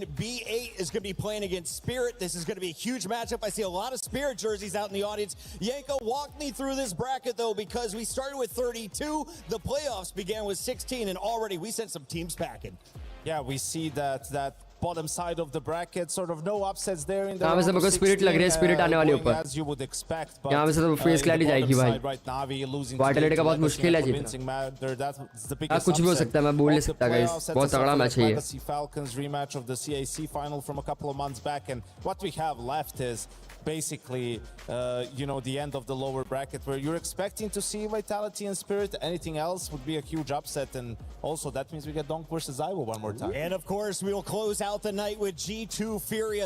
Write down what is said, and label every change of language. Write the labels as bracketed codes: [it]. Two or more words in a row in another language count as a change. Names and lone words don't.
[en] B8 is going to be playing against Spirit. This is going to be a huge matchup. I see a lot of Spirit jerseys out in the audience. Yanko, walk me through this bracket, though, because we started with 32. The playoffs began with 16, and already we sent some teams packing. Yeah, we see that bottom side of the bracket, sort of no upsets there in the [hi] यहाँ से मेरे Spirit लग रही है, Spirit आने वाली ऊपर. [en] as you would expect, but [hi] यहाँ से तो face clan ही जाएगी भाई. [en] right, Navi losing [hi] Vitality का बहुत मुश्किल है जीतना. कुछ भी हो सकता है, मैं बोल नहीं सकता guys. बहुत तगड़ा मैच है ये. [en] Falcons rematch of the CAC final from a couple of months back, and what we have left is basically, you know, the end of the lower bracket, where you're expecting to see Vitality and Spirit. Anything else would be a huge upset, and also that means we get Donk versus Iowa one more time. And of course, we will close out the night with G2 FURIA.